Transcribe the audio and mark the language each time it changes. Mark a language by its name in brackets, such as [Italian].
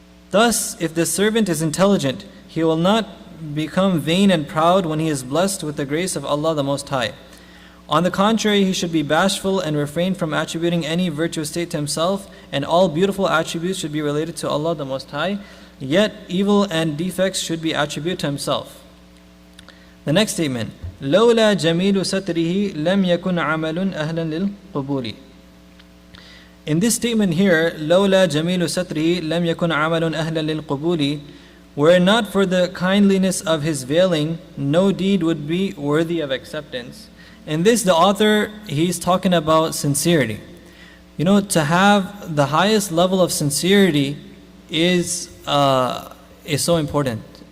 [English] Thus, if the servant is intelligent, he will not become vain and proud when he is blessed with the grace of Allah the Most High. On the contrary, he should be bashful and refrain from attributing any virtuous state to himself, and all beautiful attributes should be related to Allah the Most High, yet evil and defects should be attributed to himself. The next statement, [Arabic] لولا جميل ستره لم يكن عمل أهلا للقبول. [English] In this statement here, [Arabic] لولا جميل ستره لم يكن عمل أهلا للقبول, [English] were it not for the kindliness of his veiling, no deed would be worthy of acceptance. In this, the author, he's talking about sincerity. To have the highest level of sincerity is so important.